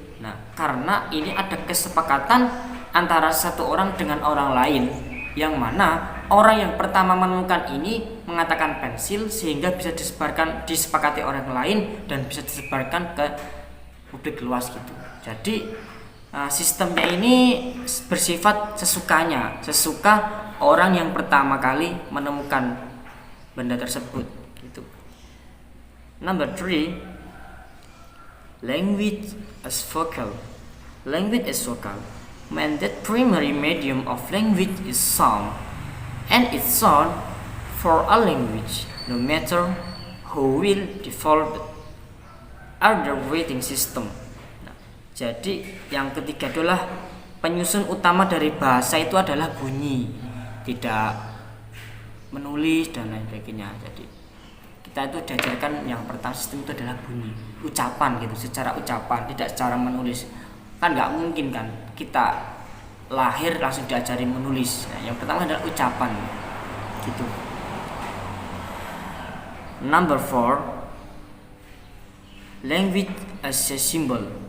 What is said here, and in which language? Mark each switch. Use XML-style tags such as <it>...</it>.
<id>Nah, karena ini ada kesepakatan antara satu orang dengan orang lain, yang mana orang yang pertama menemukan ini mengatakan pensil sehingga bisa disepakati orang lain dan bisa disebarkan ke publik luas gitu. Jadi sistemnya ini bersifat sesuka orang yang pertama kali menemukan benda tersebut gitu.</id> <en>Number 3, language as vocal. Language as vocal means that primary medium of language is sound, and it's sound for a language, no matter who will develop it, are the rating system.</en> <id>Nah, jadi yang ketiga adalah penyusun utama dari bahasa itu adalah bunyi, tidak menulis dan lain sebagainya. Jadi kita itu diajarkan yang pertama sistem itu adalah bunyi, ucapan gitu, secara ucapan, tidak secara menulis. Kan nggak mungkin kan kita lahir langsung diajari menulis. Nah, yang pertama adalah ucapan gitu.</id> <en>Number 4, language as a symbol.</en>